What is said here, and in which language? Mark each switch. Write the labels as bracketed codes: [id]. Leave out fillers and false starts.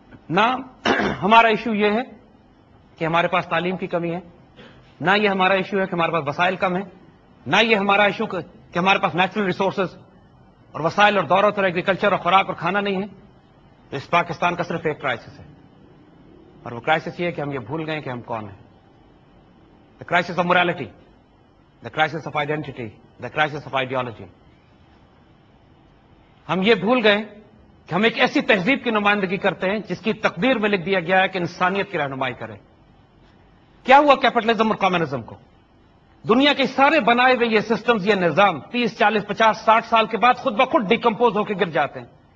[ur] نہ ہمارا ایشو یہ ہے کہ ہمارے پاس تعلیم کی کمی ہے، نہ یہ ہمارا ایشو ہے کہ ہمارے پاس وسائل کم ہیں، نہ یہ ہمارا ایشو کہ ہمارے پاس نیچرل ریسورسز اور وسائل اور دولت اور ایگریکلچر اور خوراک اور کھانا نہیں ہے. تو اس پاکستان کا صرف ایک کرائسس ہے، اور وہ کرائسس یہ ہے کہ ہم یہ بھول گئے کہ ہم کون ہیں. [en] The crisis of morality, the crisis of identity, the crisis of ideology. [ur] ہم یہ بھول گئے کہ ہم ایک ایسی تہذیب کی نمائندگی کرتے ہیں جس کی تقدیر میں لکھ دیا گیا ہے کہ انسانیت کی رہنمائی کرے. کیا ہوا کیپٹلزم اور کمیونزم کو؟ دنیا کے سارے بنائے ہوئے یہ سسٹمز، یہ نظام 30, 40, 50, 60 سال کے بعد خود بخود ڈیکمپوز ہو کے گر جاتے ہیں.